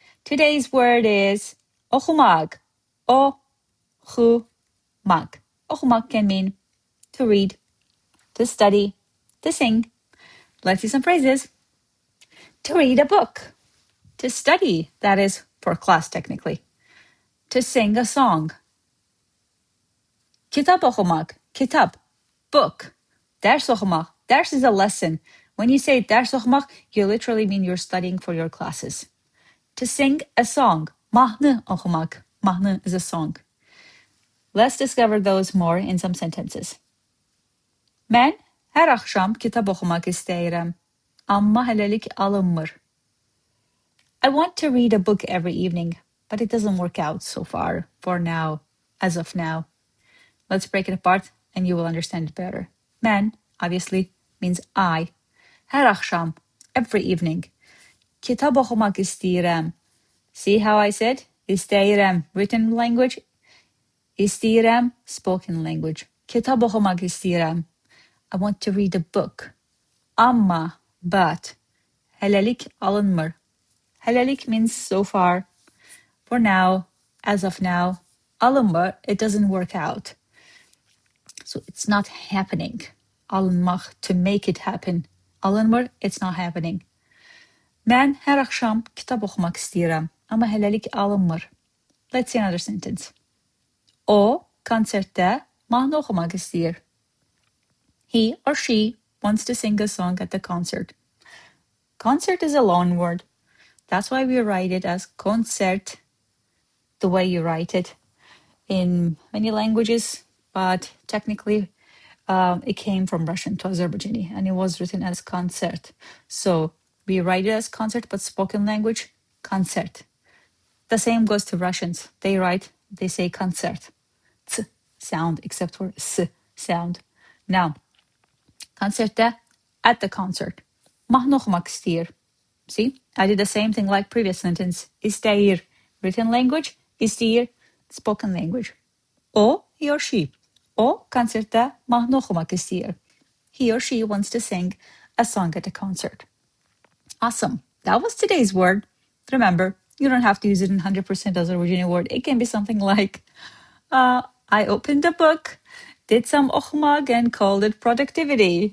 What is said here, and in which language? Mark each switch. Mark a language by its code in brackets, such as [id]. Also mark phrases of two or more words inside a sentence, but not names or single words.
[en] Today's word is Oxumaq. Oxumaq. Oxumaq can mean to read, to study, to sing. Let's see some phrases. To read a book. To study, that is for class technically. To sing a song. [az] Kitab oxumaq. [en] Kitab, book. [az] Dərs oxumaq. [en] Dərs is a lesson. When you say [az] dərs oxumaq, [en] you literally mean you're studying for your classes. To sing a song. [az] Mahnı oxumaq. [en] Mahnı is a song. Let's discover those more in some sentences. [az] Mən hər axşam kitab oxumaq istəyirəm, amma heləlik alınmır. [en] I want to read a book every evening, but it doesn't work out so far, for now, as of now. Let's break it apart and you will understand it better. Mən, obviously, means I. [az] Hər axşam, [en] every evening. [az] Kitab oxumaq istəyirəm. [en] See how I said? İstəyirəm, written language. İstəyirəm, spoken language. [az] Kitab oxumaq istəyirəm. [en] I want to read a book. Amma, but. [az] Heləlik alınmır. [en] Heləlik means so far. For now, as of now. Alınmır, it doesn't work out. So it's not happening. Alınmaq, to make it happen. Alınmır, it's not happening. [az] Mən hər axşam kitab oxumaq istəyirəm, amma heləlik alınmır. [en] Let's see another sentence. [az] O, konsertdə mahnı oxumaq istəyir. [en] He or she wants to sing a song at the concert. Concert is a loan word. That's why we write it as concert, the way you write it in many languages, but technically it came from Russian to Azerbaijani and it was written as concert. So we write it as concert, but spoken language, concert. The same goes to Russians. They say concert. T sound, except for s sound. Now, konsertdə, at the concert. [az] Mahnı oxumaq istəyir. [en] See, I did the same thing like previous sentence. İstəyir, written language. İstəyir, spoken language. O, he or she. [az] O, konsertdə mahnı oxumaq istəyir. [en] He or she wants to sing a song at a concert. Awesome. That was today's word. Remember, you don't have to use it in 100% Azerbaijani word. It can be something like, I opened a book, did some oxumaq, and called it productivity.